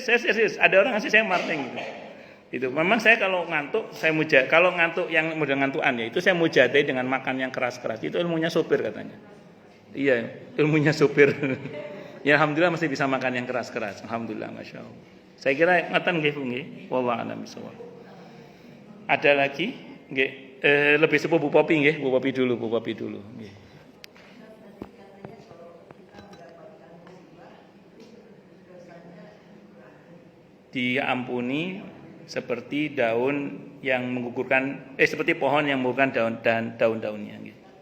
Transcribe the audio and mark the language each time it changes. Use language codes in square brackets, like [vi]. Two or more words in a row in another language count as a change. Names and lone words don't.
[id] Ada orang ngasih saya marning gitu. Itu memang saya kalau ngantuk kalau ngantuk yang model ngantukan ya itu saya mujadai dengan makan yang keras-keras. Itu ilmunya sopir katanya. Iya, ilmunya sopir. Ya alhamdulillah masih bisa makan yang keras-keras. Alhamdulillah, [ar] ما شاء الله. [id] Saya kira ngatan nggih nggih. [ar] والله أعلم بالصواب. [id] Ada lagi? Nggih. Lebih sepuh Bu Popi nggih. Bu Popi dulu nggih. Diampuni seperti daun yang menggugurkan seperti pohon yang menggugurkan daun-daunnya gitu.